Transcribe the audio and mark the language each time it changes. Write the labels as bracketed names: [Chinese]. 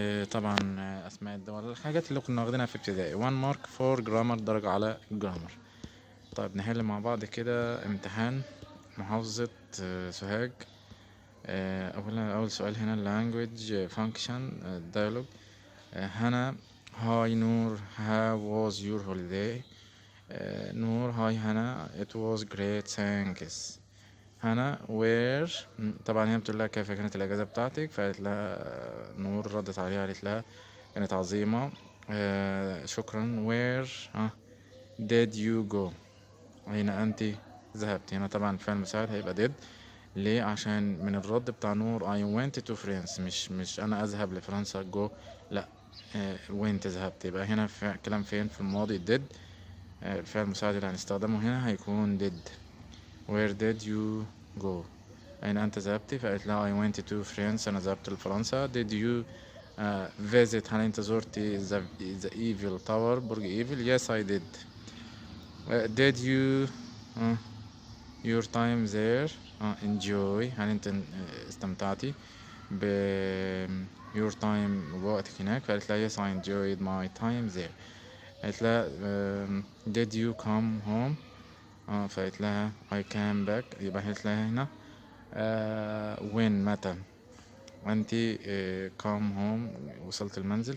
[Arabic] طبعا أسماء الدول الحاجات اللي كنا واخدينها في ابتدائي. [English] one mark for grammar [Arabic] درجة على الجرامر. طيب نحل مع بعض كده امتحان محافظة سوهاج. أول سؤال هنا [English] language function dialogue. هنا hi نور how was your holiday. نور هاي هنا it was great thanks. [Arabic] هنا where طبعا هي بتقول لها كيف كانت الأجازة بتاعتك، فقالت لها نور ردت عليها قالت لها كانت عظيمة. شكرا. [English] where did you go [Arabic] أين أنت ذهبت. هنا طبعا الفعل المساعد هيبقى did. ليه؟ عشان من الرد بتاع نور [English] I went to France [Arabic] مش أنا أذهب لفرنسا go لأ went ذهبت. يبقى هنا كلام فين في الماضي did. الفعل المساعد اللي هنستخدمه هنا هيكون did. [English] where did you go [Arabic] أين أنت ذهبت؟ فقالت لها [English] I went to France [Arabic] أنا ذهبت لفرنسا. [English] did you visit [Arabic] هل أنت زرت [English] the Eiffel Tower برج Eiffel. yes I did. did you your time there enjoy [Arabic] هل انت استمتعتي ب [English] your time [Arabic] بوقتك هناك. فقالت لها [English] yes I enjoyed my time there. قالت لها did you come home فقالت لها I came back. [Arabic] يبقى قالت لها هنا when متى. وانتي [English] come home [Arabic] وصلت المنزل.